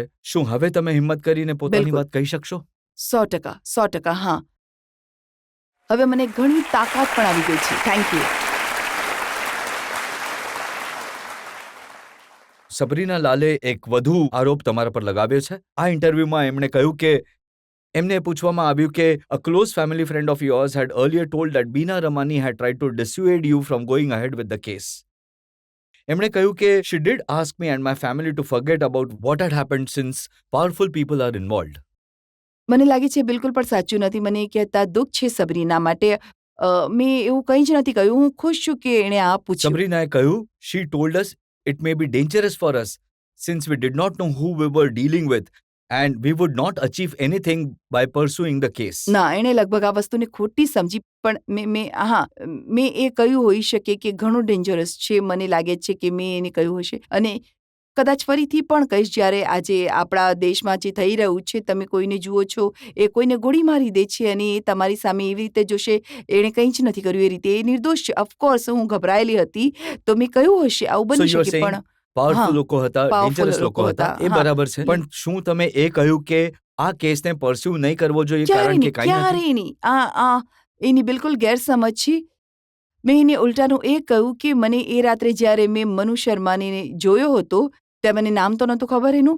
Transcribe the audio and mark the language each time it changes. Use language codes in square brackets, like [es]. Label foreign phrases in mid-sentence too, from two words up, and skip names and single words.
[gu] શું હવે તમે હિંમત કરીને પોતાની વાત કહી શકશો? 100%, હા. હવે મને ઘણી તાકાત પણ આવી ગઈ છે. [en] thank you. [gu] સબરીના લાલે એક વધુ આરોપ તમારા પર લગાવ્યો છે. આ ઇન્ટરવ્યુમાં એમણે કહ્યું કે એમને પૂછવામાં આવ્યું કે [en] a close family friend of yours had earlier told that Beena Ramani had tried to dissuade you from going ahead with the case. [gu] એમણે કહ્યું કે [en] she did ask me and my family to forget about what had happened since powerful people are involved. [gu] મને લાગે છે બિલકુલ પણ સાચું નથી. મને એ કહેતા દુઃખ છે સબરીના માટે. મેં એવું કંઈ જ નથી કહ્યું. હું ખુશ છું કે એણે આ પૂછ્યું. સબરીનાએ કહ્યું, [en] she told us it may be dangerous for us since we did not know who we were dealing with and we would not achieve anything by pursuing the case. [gu] ના, એણે લગભગ આ વસ્તુને ખોટી સમજી. પણ મેં એ કહ્યું હોઈ શકે કે ઘણું ડેન્જરસ છે. મને લાગે છે કે મેં એને કહ્યું હશે અને કદાચ ફરીથી પણ કહીશ. જ્યારે આજે આપણા દેશમાં જે થઈ રહ્યું છે, તમે કોઈને જુઓ છો, એ કોઈને ગોળી મારી દે છે અને એ તમારી સામે એવી રીતે જોશે એણે કંઈ જ નથી કર્યું એ રીતે. એ નિર્દોષ છે. ઓફકોર્સ હું ગભરાયેલી હતી તો મેં કહ્યું હશે આવું [en] So [gu] બની [en] you are [gu] શકે. [en] saying [gu] પણ પાવરફુલ લોકો હતા, [en] powerful dangerous લોકો [gu] લોકો હતા, હતા. એ હા. બરાબર છે. પણ શું તમે એ કહ્યું કે આ કેસને પરસ્યુ નહીં કરવો જોઈએ કારણ કે કાંઈ નથી? ક્યારે નહીં. આ એની બિલકુલ ગેરસમજ છે. મેં એને ઉલટાનું એ કહ્યું કે મને એ રાત્રે જ્યારે મેં મનુ શર્માને જોયો હતો ત્યાં મને નામ તો નહોતું ખબર એનું.